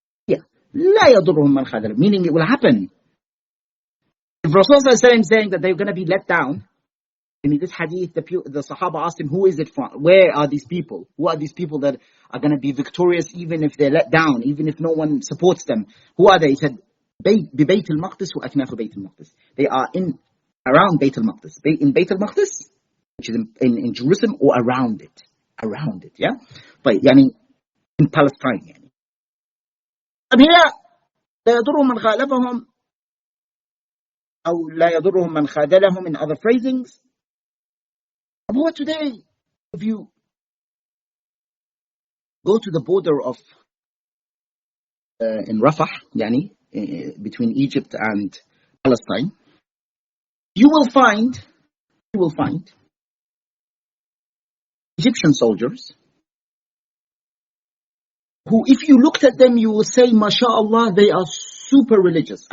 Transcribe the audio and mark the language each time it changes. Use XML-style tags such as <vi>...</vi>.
<en>Yeah.</en> <ar>لَا يَضُرُّهُمْ مَنْ خَذَلَهُمْ.</ar> <en>Meaning it will happen. If Rasulullah is saying that they're going to be let down, in this hadith, the Sahaba asked him, who is it from? Where are these people? Who are these people that are going to be victorious even if they're let down, even if no one supports them? Who are they? He said,</en> <ar>بِبَيْتِ الْمَقْدِسِ وَأَكْنَافُ بَيْتِ الْمَقْدِسِ.</ar> <en>They are around Bayt al-Maqdis. In Bayt al-Maqdis, which is in Jerusalem, or around it. Around it, yeah? But, in Palestine. And here,</en> <ar>لَا يَضُرُّهُمْ مَنْ خَالَفَهُمْ أو لا يضرهم من خذلهم</ar> <en>in other phrasings. But today, if you go to the border of in Rafah, between Egypt and Palestine, you will find Egyptian soldiers who, if you looked at them, you will say, MashaAllah, they are super religious.</en>